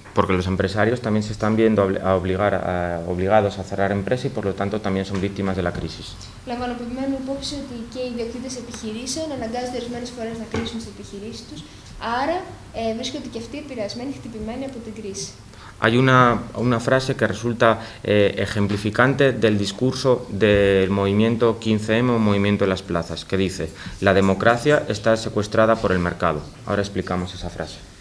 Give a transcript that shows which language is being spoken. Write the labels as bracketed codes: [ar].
[es] Porque los empresarios también se están viendo obligados a cerrar empresas y por lo tanto también son víctimas de la crisis. [el] Λαμβανοποιημένου υπόψη ότι και οι ιδιοκτήτες επιχειρήσεων αναγκάζονται ορισμένες φορές να κλείσουν τις επιχειρήσεις τους, άρα βρίσκονται και αυτοί επηρεασμένοι, χτυπημένοι από την κρίση. [es] Hay una frase que resulta ejemplificante del discurso del movimiento 15M o movimiento de las plazas, que dice: la democracia está secuestrada por el mercado. Ahora explicamos esa frase.